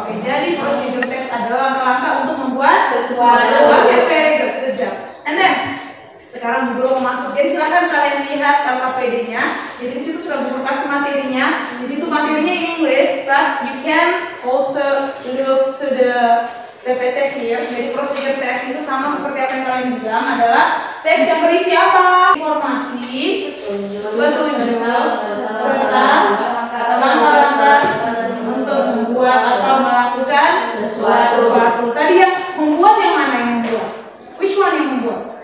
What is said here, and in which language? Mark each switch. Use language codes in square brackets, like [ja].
[id] Oke, jadi procedure text adalah langkah-langkah untuk membuat sesuatu. [en] Oke, very good job. And then [id] sekarang guru mau masuk. Jadi silahkan kalian lihat LKPD-nya. Jadi di situ sudah guru kasih materinya. Di situ materinya [en] in English, but you can also look to the PPT here. [id] Jadi procedure text itu sama seperti apa yang kalian bilang, adalah teks yang berisi apa? Informasi, petunjuk, serta langkah-langkah untuk membuat atau melakukan sesuatu. Tadi yang membuat yang mana yang membuat? [en] Which one [id] yang membuat?